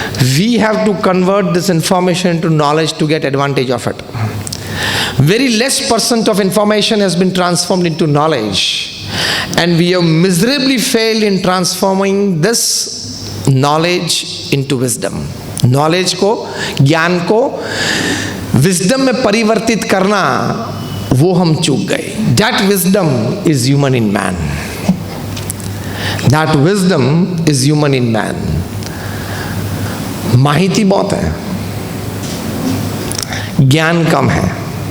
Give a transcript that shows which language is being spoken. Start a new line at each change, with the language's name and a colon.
English: We have to convert this information into knowledge to get advantage of it. Very less % of information has been transformed into knowledge. And we have miserably failed in transforming this knowledge into wisdom.
Hindi: Knowledge को, ज्ञान को wisdom में परिवर्तित करना, वो हम चूक गए.
English: That wisdom is human in man. That wisdom is human in man.
Hindi: माहिती बहुत है, ज्ञान कम है.